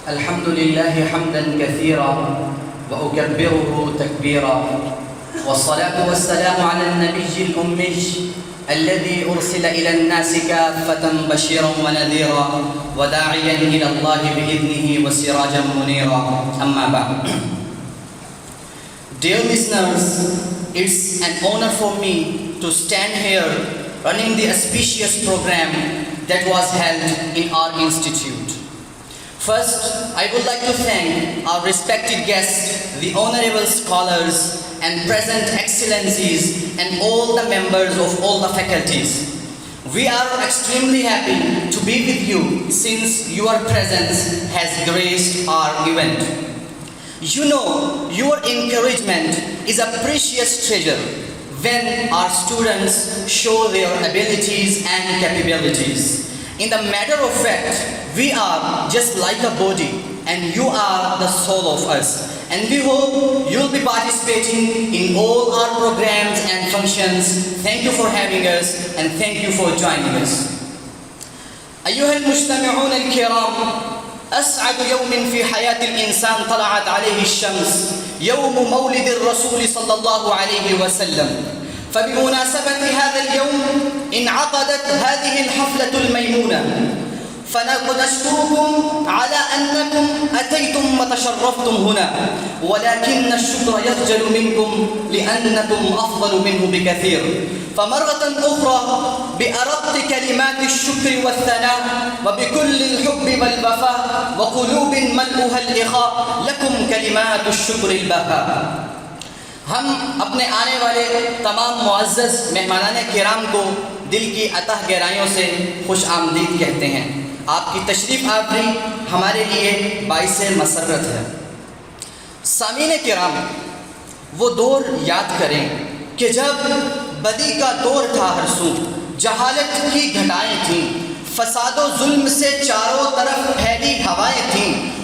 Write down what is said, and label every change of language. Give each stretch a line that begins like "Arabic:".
Arabic: الحمد لله حمدا كثيرا وأكبره تكبيرا، والصلاة والسلام على النبي الأمي الذي أرسل إلى الناس كافة بشيرا ونذيرا وداعيا إلى الله بإذنه وسراجا منيرا. أما بعد.
English: Dear listeners, it's an honor for me to stand here running the auspicious program that was held in our institute. First, I would like to thank our respected guests, the honorable scholars and present excellencies and all the members of all the faculties. We are extremely happy to be with you since your presence has graced our event. You know, your encouragement is a precious treasure when our students show their abilities and capabilities. In the matter of fact, we are just like a body and you are the soul of us. And we hope you'll be participating in all our programs and functions. Thank you for having us and thank you for joining us.
Arabic: أيها المجتمعون الكرام، أسعد يوم في حياة الإنسان طلعت عليه الشمس يوم مولد الرسول صلى الله عليه وسلم. فبمناسبة هذا اليوم انعقدت هذه الحفلة الميمونة، فنشكركم على أنكم أتيتم وتشرفتم هنا، ولكن الشكر يخجل منكم لأنكم أفضل منه بكثير. فمرة أخرى بأرق كلمات الشكر والثناء وبكل الحب والوفاء وقلوب ملؤها الإخاء لكم كلمات الشكر البهاء.
Urdu: ہم اپنے آنے والے تمام معزز مہمانان کرام کو دل کی عطا گہرائیوں سے خوش آمدید کہتے ہیں. آپ کی تشریف آوری ہمارے لیے باعث مسرت ہے. سامعین کرام، وہ دور یاد کریں کہ جب بدی کا دور تھا، ہر سو جہالت کی گھٹائیں تھیں، فساد و ظلم سے چاروں طرف پھیلی ہوائیں تھیں.